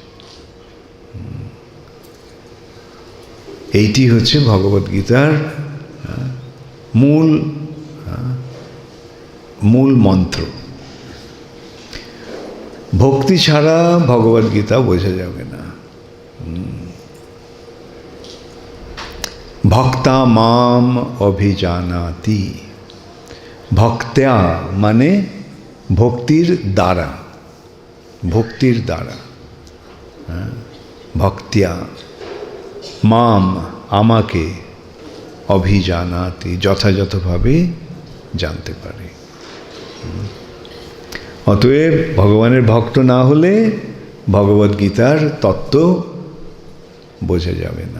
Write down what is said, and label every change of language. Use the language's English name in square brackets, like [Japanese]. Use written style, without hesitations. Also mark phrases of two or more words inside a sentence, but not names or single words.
[Bangla] এইটি হচ্ছে ভগবদ্গীতার মূল মন্ত্র। ভক্তি ছাড়া ভগবদ্গীতা বোঝা যাবে না। [Sanskrit] ভক্তা মাম অভিজানাতি। [Bangla] ভক্ত্যা মানে ভক্তির দ্বারা, ভক্তির দ্বারা, [Sanskrit] ভক্ত্যা মাম [Bangla] আমাকে, অভিজানাতি যথাযথভাবে জানতে পারে। অতএব ভগবানের ভক্ত না হলে ভগবদ্গীতার তত্ত্ব বোঝা যাবে না।